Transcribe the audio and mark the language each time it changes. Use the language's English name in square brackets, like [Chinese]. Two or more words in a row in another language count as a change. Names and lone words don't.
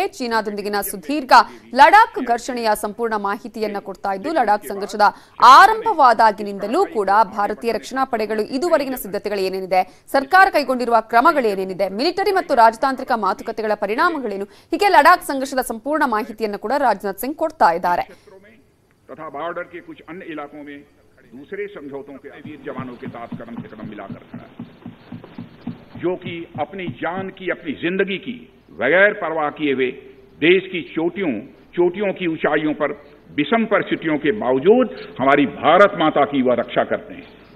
[Kannada] ಚೀನಾದೊಂದಿಗಿನ ಸುದೀರ್ಘ ಲಡಾಖ್ ಘರ್ಷಣೆಯ ಸಂಪೂರ್ಣ ಮಾಹಿತಿಯನ್ನ ಕೊಡ್ತಾ ಇದ್ದು, ಲಡಾಖ್ ಸಂಘರ್ಷದ ಆರಂಭವಾದಾಗಿನಿಂದಲೂ ಕೂಡ ಭಾರತೀಯ ರಕ್ಷಣಾ ಪಡೆಗಳು ಇದುವರೆಗಿನ ಸಿದ್ಧತೆಗಳು ಏನೇನಿದೆ, ಸರ್ಕಾರ ಕೈಗೊಂಡಿರುವ ಕ್ರಮಗಳೇನೇನಿದೆ, ಮಿಲಿಟರಿ ಮತ್ತು ರಾಜತಾಂತ್ರಿಕ ಮಾತುಕತೆಗಳ ಪರಿಣಾಮಗಳೇನು, ಹೀಗೆ ಲಡಾಖ್ ಸಂಘರ್ಷದ ಸಂಪೂರ್ಣ ಮಾಹಿತಿಯನ್ನು ಕೂಡ ರಾಜನಾಥ್ ಸಿಂಗ್ ಕೊಡ್ತಾ ಇದ್ದಾರೆ. [Hindi] दूसरे समझौतों के वीर जवानों के साथ कदम से कदम मिलाकर खड़ा है, जो कि अपनी जान की, अपनी जिंदगी की बगैर परवाह किए हुए देश की चोटियों की ऊंचाइयों पर विषम परिस्थितियों के बावजूद हमारी भारत माता की वह रक्षा करते हैं.